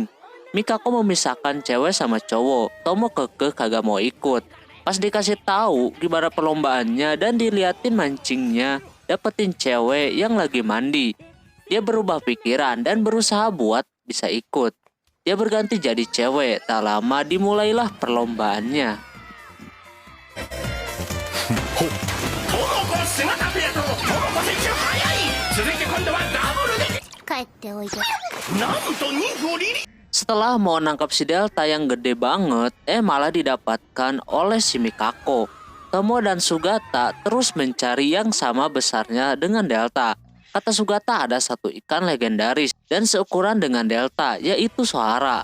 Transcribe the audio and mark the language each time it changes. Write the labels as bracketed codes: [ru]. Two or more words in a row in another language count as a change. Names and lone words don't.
[id] Mikako memisahkan cewek sama cowok. Tomo kekeh kagak mau ikut. Pas dikasih tahu gimana perlombaannya dan diliatin mancingnya, dapetin cewek yang lagi mandi. Dia berubah pikiran dan berusaha buat bisa ikut. Dia berganti jadi cewek. Tak lama dimulailah perlombaannya. [ja] 帰っておいで。 [id] Setelah mau nangkap si Delta yang gede banget, malah didapatkan oleh si Mikako. Tomo dan Sugata terus mencari yang sama besarnya dengan Delta. Kata Sugata ada satu ikan legendaris dan seukuran dengan Delta, yaitu Sohara.